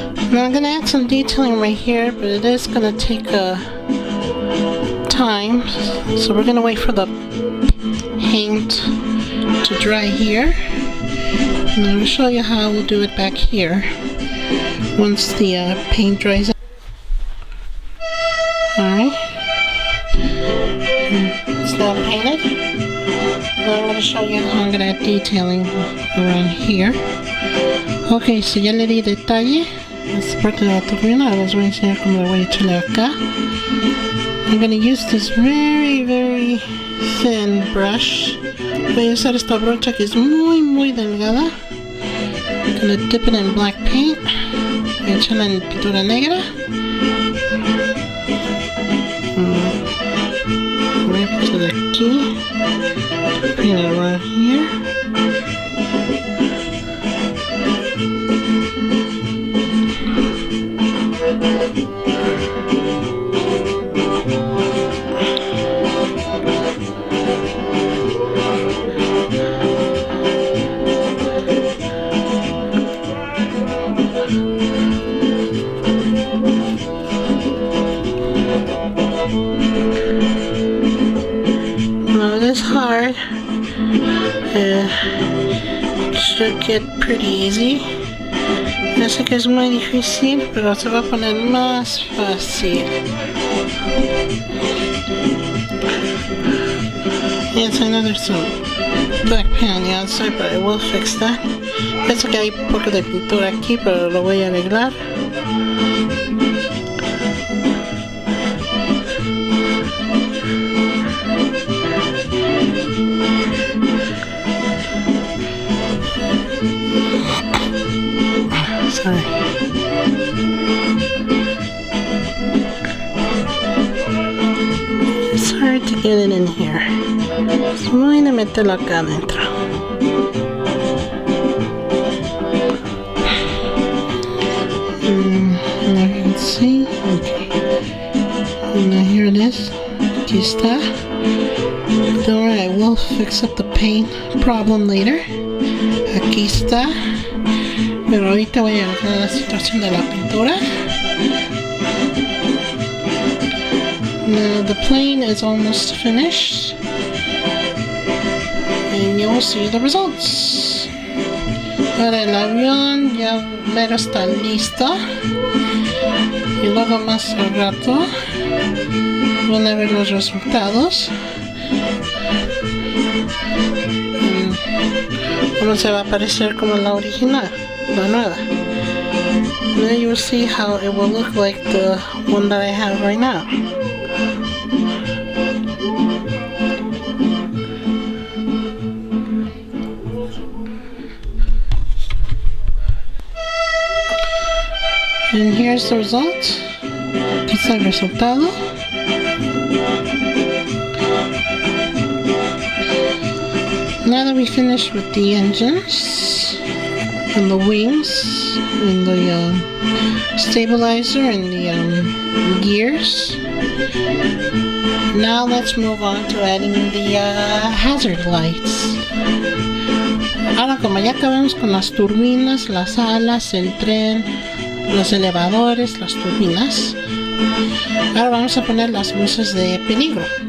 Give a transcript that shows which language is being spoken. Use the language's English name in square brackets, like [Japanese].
[English] Now I'm gonna add some detailing right here, but it is gonna take time, so we're gonna wait for the paint to dry here, and I will show you how we'll do it back here once the paint dries out. Alright, it's now painted. Now I'm going to show you how I'm going to add detailing around here. [Spanish] Ok, so ya le di detalle a esta parte de la turbina. Ahora les voy a enseñar cómo le voy a echarle acá. [English] I'm going to use this very thin brush. [Spanish] Voy a usar esta brocha que es muy delgada. [English] I'm going to dip it in black paint. [Spanish] Voy a echarla en pintura negra. Voy a [English] put it [Spanish] aquí. [English] Paint it around here. Hard. Should get pretty easy. [Spanish] Ya sé que es muy difícil, pero se va a poner más fácil. [English] Yes, I know there's some black paint on the outside, but I will fix that. [Spanish] Pienso que hay un poco de pintura aquí, pero lo voy a arreglar. [English] Sorry. It's hard to get it in here. [Spanish] So voy a meterlo acá adentro. [English] Now you can see. Okay. And now here it is. [Spanish] Aquí está. [English] Don't worry, I will fix up the paint problem later. [Spanish] Aquí está. Pero ahorita voy a ver la situación de la pintura. [English] Now the plane is almost finished, and you will see the results. [Spanish] Ahora el avión ya mero está listo, y luego más al rato van a ver los resultados. Cómo se va a parecer como la original. La nueva. [English] Now you will see how it will look like the one that I have right now. And here's the result. [Spanish] Aquí está el resultado. [English] Now that we finished with the engines and the wings and the stabilizer and the gears, now let's move on to adding the hazard lights. [Spanish] Ahora, como ya acabamos con las turbinas, las alas, el tren, los elevadores, las turbinas, ahora vamos a poner las luces de peligro.